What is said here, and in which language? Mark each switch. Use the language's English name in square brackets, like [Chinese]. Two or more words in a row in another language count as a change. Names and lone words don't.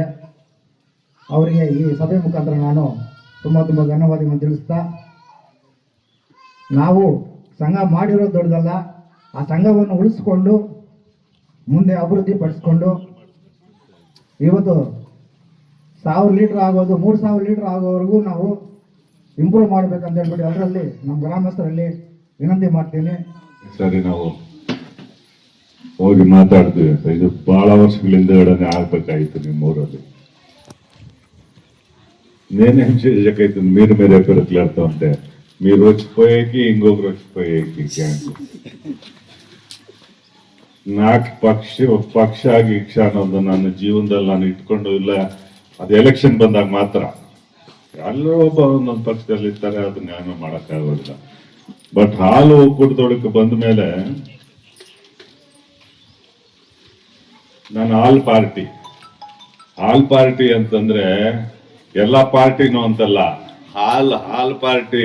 [Kannada] ಅವರಿಗೆ ಈ ಸಭೆ ಮುಖಾಂತರ ನಾನು ತುಂಬ ಧನ್ಯವಾದಗಳನ್ನು ತಿಳಿಸ್ತಾ, ನಾವು ಸಂಘ ಮಾಡಿರೋದು ದೊಡ್ಡದಲ್ಲ, ಆ ಸಂಘವನ್ನು ಉಳಿಸ್ಕೊಂಡು ಮುಂದೆ ಅಭಿವೃದ್ಧಿ ಪಡಿಸ್ಕೊಂಡು ಇವತ್ತು 1000 ಲೀಟರ್ ಆಗೋದು 3000 ಲೀಟರ್ ಆಗೋವರೆಗೂ ನಾವು ಇಂಪ್ರೂವ್ ಮಾಡ್ಬೇಕಂತ ಹೇಳ್ಬಿಟ್ಟು ಅದರಲ್ಲಿ ನಮ್ಮ ಗ್ರಾಮಸ್ಥರಲ್ಲಿ ವಿನಂತಿ ಮಾಡ್ತೀನಿ. ಸರಿ, ನಾವು ಹೋಗಿ ಮಾತಾಡ್ತೀವಿ. ಇದು ಬಹಳ ವರ್ಷಗಳಿಂದ ಆಗ್ಬೇಕಾಯ್ತು ನಿಮ್ಮೂರಲ್ಲಿ. [Telugu] నేనేం చేయకైతే మీరు ఎక్కడ ఎట్లాడుతూ ఉంటే మీరు వచ్చిపోయేకి ఇంకొకరు వచ్చిపోయేకి నాకు [Kannada] ಪಕ್ಷ ಗೀಕ್ಷ ಅನ್ನೋದು ನನ್ನ ಜೀವನದಲ್ಲಿ ನಾನು ಇಟ್ಕೊಂಡು ಇಲ್ಲ. ಅದು ಎಲೆಕ್ಷನ್ ಬಂದಾಗ ಮಾತ್ರ ಎಲ್ಲರೂ ಒಬ್ಬ ಒಂದೊಂದು ಪಕ್ಷದಲ್ಲಿ ಇರ್ತಾರೆ, ಅದನ್ನ ನಾನು ಮಾಡೋಕ್ಕಾಗೋದಿಲ್ಲ. ಬಟ್ ಹಾಲು ಒಕ್ಕೂಟದೊಳಕ್ಕೆ ಬಂದ ಮೇಲೆ ನಾನು [English] all party [Kannada] ಅಂತಂದ್ರೆ ಎಲ್ಲಾ ಪಾರ್ಟಿನೂ ಅಂತಲ್ಲ, ಹಾಲ್ ಪಾರ್ಟಿ.